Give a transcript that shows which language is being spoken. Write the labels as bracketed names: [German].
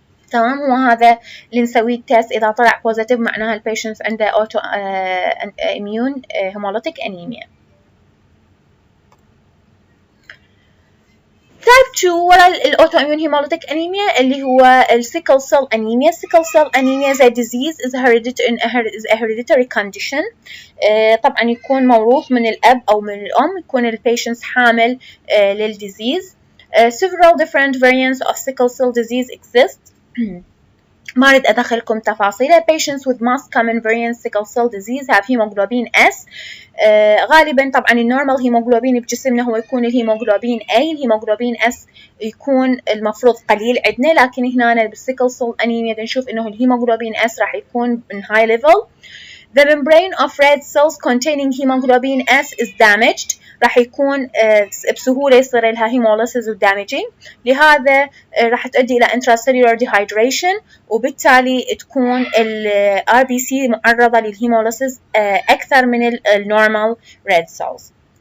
[Arabic] تمام، وهذا اللي نسويه التيست إذا طلع بوزيتيف معناها البيشنت عنده أوتو إميون هيموليتيك أنيميا. Type 2 ولا الأوتوإميون هيموليتيك أنيميا اللي هو السيكل سيل أنيميا. [English] السيكل cell anaemia is a disease is a hereditary condition. [Arabic] طبعا يكون موروث من الأب أو من الأم، يكون البيشنت حامل للديزيز. [English] Several different variants of sickle cell disease exist. [Arabic] ما أريد أدخلكم تفاصيلها. [English] Patients with most common variant sickle cell disease have hemoglobin S. [Arabic] غالبا طبعا النورمال هيموغلوبين بجسمنا هو يكون الهيموغلوبين A. الهيموغلوبين S يكون المفروض قليل عندنا، لكن هنا بالسيكل سيل أنيميا نشوف إنه الهيموغلوبين S راح يكون من high level. [English] The membrane of red cells containing hemoglobin S is damaged. [Arabic] راح يكون بسهولة يصير لها hemolysis و damaging. لهذا راح تؤدي إلى intracellular dehydration وبالتالي تكون ال RBC معرضة للهيموليسيس أكثر من ال normal red cells.